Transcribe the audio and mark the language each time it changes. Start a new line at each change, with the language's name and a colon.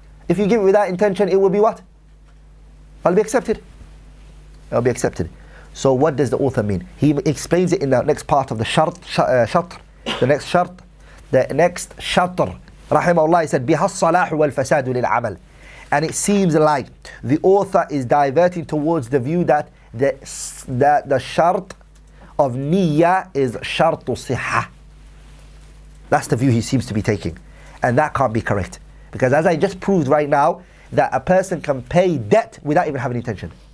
English: If you give it without intention, it will be what? It'll be accepted. It'll be accepted. So what does the author mean? He explains it in the next part of the shatr. The next shatr.
Arabic: Rahimahullah, he said, بِهَا الصَّلَاحُ وَالْفَسَادُ لِلْعَمَلِ.
English: And it seems like the author is diverting towards the view that the shart of niyyah is shartu siha. That's the view he seems to be taking. And that can't be correct. Because as I just proved right now, that a person can pay debt without even having intention.